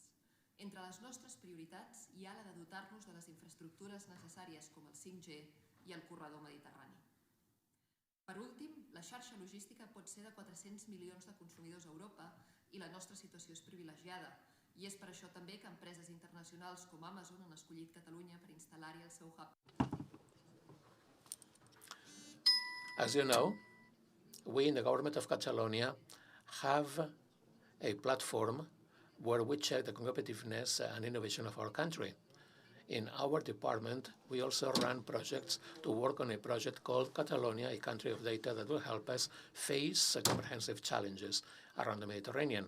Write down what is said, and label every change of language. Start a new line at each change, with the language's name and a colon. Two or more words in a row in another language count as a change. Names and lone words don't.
Catalan: Entre les nostres prioritats hi ha la de dotar-nos de les infraestructures necessàries com el 5G i el corredor mediterrani. Per últim, la xarxa logística pot ser de 400 milions de consumidors a Europa i la nostra situació és privilegiada. I és per això també que empreses internacionals com Amazon han escollit Catalunya per instal·lar-hi el seu hub.
English: As you know, we in the government of Catalonia have a platform where we check the competitiveness and innovation of our country. In our department, we also run projects to work on a project called Catalonia, a country of data that will help us face comprehensive challenges around the Mediterranean.